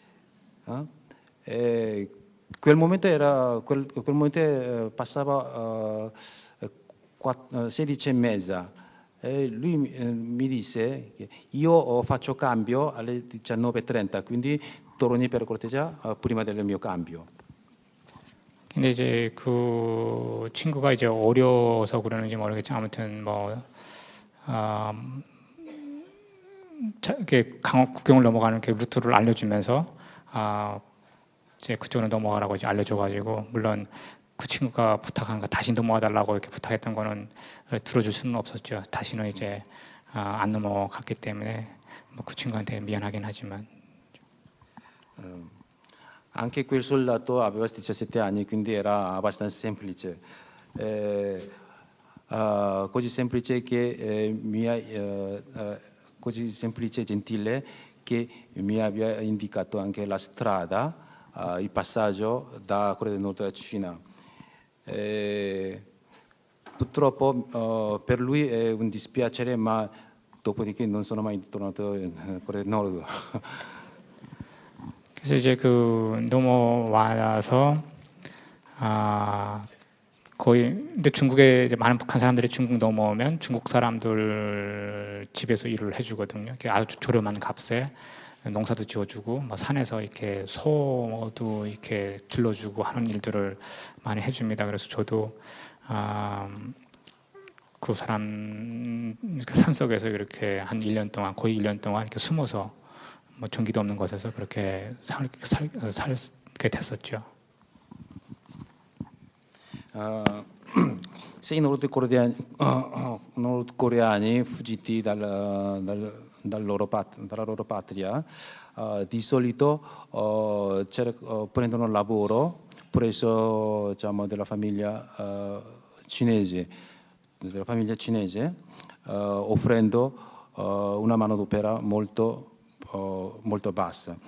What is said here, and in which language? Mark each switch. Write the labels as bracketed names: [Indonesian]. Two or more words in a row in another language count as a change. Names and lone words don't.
[Italian] Quel momento passava 16:30 e lui mi disse che io faccio cambio alle 19:30, quindi torni per cortesia prima del mio cambio. [Korean] 근데 이제 그 친구가 이제 어려서 그러는지 모르겠지만 아무튼 이렇게 국경을 넘어가는 그 루트를 알려주면서 이제 그쪽으로 넘어가라고 이제 알려줘가지고 물론 그 친구가 부탁한 거 다시 넘어와달라고 이렇게 부탁했던 거는 들어줄 수는 없었죠. 다시는 이제 안 넘어갔기 때문에 그 친구한테 미안하긴 하지만. [Italian] Anche quel soldato aveva 17 anni, quindi era abbastanza semplice. Così semplice che così semplice e gentile che mi abbia indicato anche la strada, il passaggio da Corea del Nord alla Cina. Purtroppo per lui è un dispiacere, ma dopodiché non sono mai tornato in Corea del Nord. [Korean] 그래서 이제 넘어와서 거의 근데 중국에 이제 많은 북한 사람들이 중국 넘어오면 중국 사람들 집에서 일을 해주거든요. 아주 저렴한 값에 농사도 지어주고 산에서 이렇게 소도 이렇게 길러주고 하는 일들을 많이 해줍니다. 그래서 저도 그 사람 산속에서 이렇게 한 1년 동안 거의 1년 동안 이렇게 숨어서 전기도 없는 곳에서 그렇게 살게 됐었죠. [Italian] Se i nordcoreani fuggiti dalla loro patria di solito prendono lavoro presso diciamo, della famiglia cinese offrendo una manodopera molto bassa.